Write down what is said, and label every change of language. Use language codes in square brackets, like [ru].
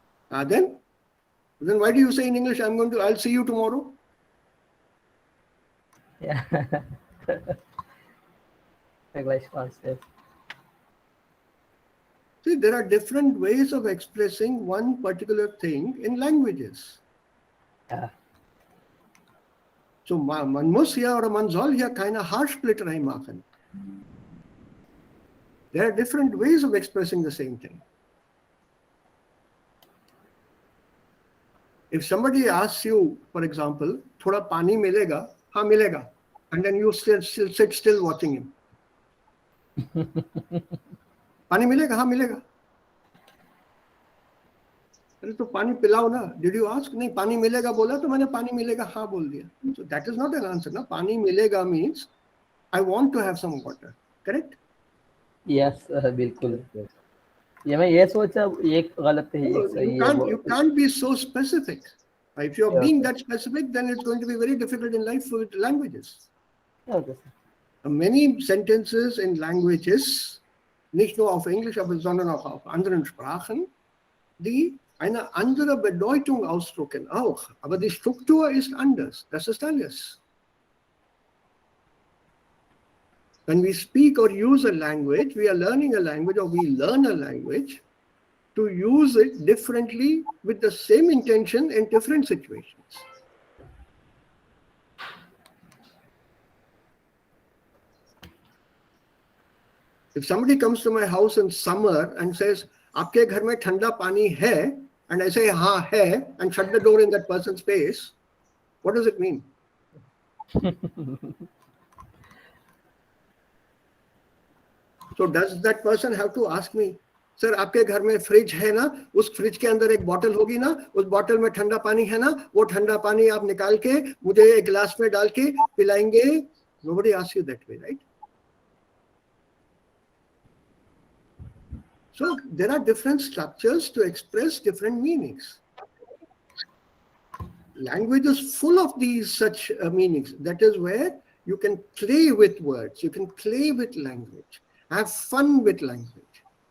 [en] Then why do you say in English, I'll see you tomorrow? Yeah. English concept. See, there are different ways of expressing one particular thing in languages. Yeah. [de] So man muss hier oder man soll hier keine Haarsplitterei machen. [en] There are different ways of expressing the same thing. If somebody asks you, for example, [hi] thoda pani milega, हाँ मिलेगा, [en] and then you still sit still watching him. [hi] पानी मिलेगा, हाँ मिलेगा. अरे तो पानी पिलाओ ना. [en] Did you ask? [hi] नहीं, पानी मिलेगा बोला तो मैंने पानी मिलेगा हाँ बोल दिया. [en] So that is not an answer. [hi] ना पानी मिलेगा [en] means I want to have some water. Correct? Yes, [hi] बिल्कुल. ये मैं ये सोचा एक गलत है एक सही है. [en] You can't be so specific. If you're being that specific, then it's going to be very difficult in life with languages. Okay. Many sentences in languages, [de] nicht nur auf Englisch, sondern auch auf anderen Sprachen, die eine andere Bedeutung ausdrücken auch. Aber die Struktur ist anders. Das ist alles. [en] When we speak or use a language, we are learning a language or we learn a language to use it differently with the same intention in different situations. If somebody comes to my house in summer and says, [hi] "Aapke ghar mein thanda pani hai," [en] and I say, [hi] "Haan hai," [en] and shut the door in that person's face, what does it mean? So does that person have to ask me, "Sir, [hi] आपके घर में fridge है ना? उस fridge के अंदर एक bottle होगी ना? उस बॉटल में ठंडा पानी है ना? वो ठंडा पानी आप निकाल के मुझे एक गिलास में डाल के पिलाएंगे?" [en] Nobody asks you that way, right? So there are different structures to express different meanings. Language is full of these such meanings. That is where you can play with words, you can play with language, have fun with language.